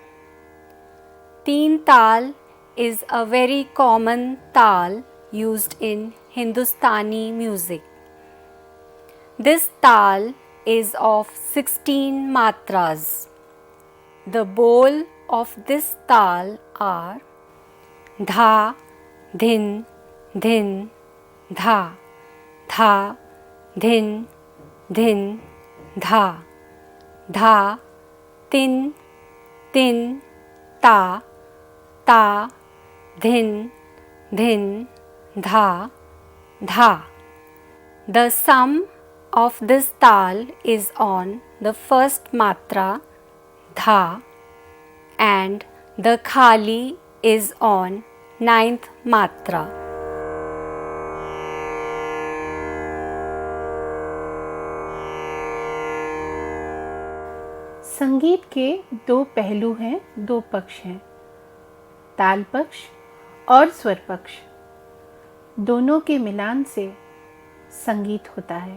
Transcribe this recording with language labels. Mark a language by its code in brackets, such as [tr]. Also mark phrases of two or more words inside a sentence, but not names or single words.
[en] Teen Tal is a very common tal used in Hindustani music. This tal is of 16 matras. The bol of this tal are dha, dhin, dhin, dha, dha, dhin, dhin, dha, dha, tin, tin, ta, ta, dhin, dhin, dha, dha. The sum of this tal is on the first matra dha and the khali is on ninth matra. [hi] संगीत के दो पहलू हैं, दो पक्ष हैं, ताल पक्ष और स्वर पक्ष। दोनों के मिलान से संगीत होता है।